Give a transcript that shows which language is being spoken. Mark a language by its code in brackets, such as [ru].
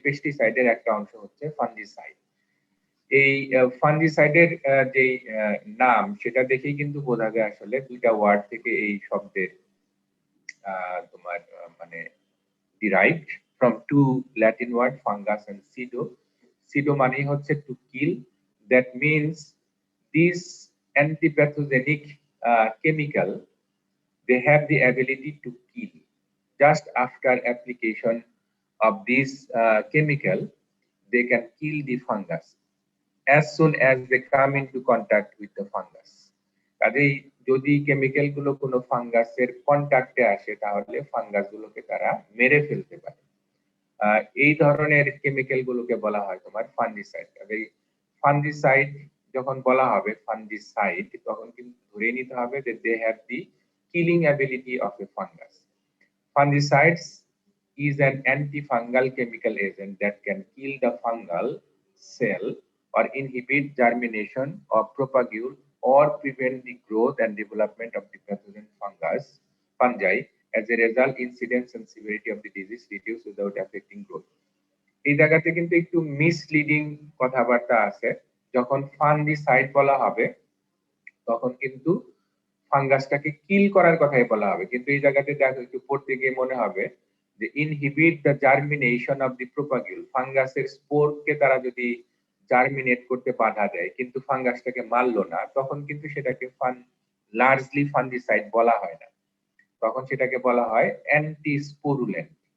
[bn] পেস্টিসাইডের একটা অংশ হচ্ছে ফাঙ্গিসাইড। এই ফাঙ্গিসাইডের যে নাম সেটা দেখেই কিন্তু বোঝা যায় আসলে দুইটা ওয়ার্ড থেকে এই শব্দের তোমার মানে [en] derived from two Latin word fungus and pseudo. Pseudo [bn] মানেই হচ্ছে [en] to kill. That means these antipathogenic chemical, they have the ability to kill. Just after application of this chemical, they can kill the fungus as soon as they come into contact with the fungus. [bn] কাজেই যদি chemical গুলো কোনো ফাঙ্গাসের কন্টাক্টে আসে তাহলে fungus গুলোকে তারা মেরে ফেলতে পারে। এই ধরনের কেমিক্যাল গুলোকে বলা হয় তোমার ফাঙ্গিসাইড। কাজেই ফাঙ্গিসাইড যখন বলা হবে ফাঙ্গিসাইড তখন কিন্তু ধরে নিতে হবে যে [en] they have the killing ability of a fungus. Fungicides is an antifungal chemical agent that can kill the fungal cell or inhibit germination or propagate or prevent the growth and development of the pathogen fungi. As a result, incidence and severity of the disease reduce without affecting growth. [bn] এই জায়গাতে কিন্তু একটু misleading কথাবার্তা আছে। যখন fungicide বলা হবে তখন কিন্তু ফাঙ্গাসটাকে কিল করার কথাই বলা হবে, কিন্তু এই জায়গাতে দেখো একটু পড়তে গিয়ে মনে হবে যে [en] inhibit the germination of the propagule, [bn] ফাঙ্গাসের স্পোরকে তারা যদি জার্মিনেট করতে বাধা দেয় কিন্তু ফাঙ্গাসটাকে মারলো না, তখন কিন্তু সেটাকে লার্জলি ফাঙ্গিসাইড বলা হয় না, তখন সেটাকে বলা হয় অ্যান্টিস্পোরুলেন্ট।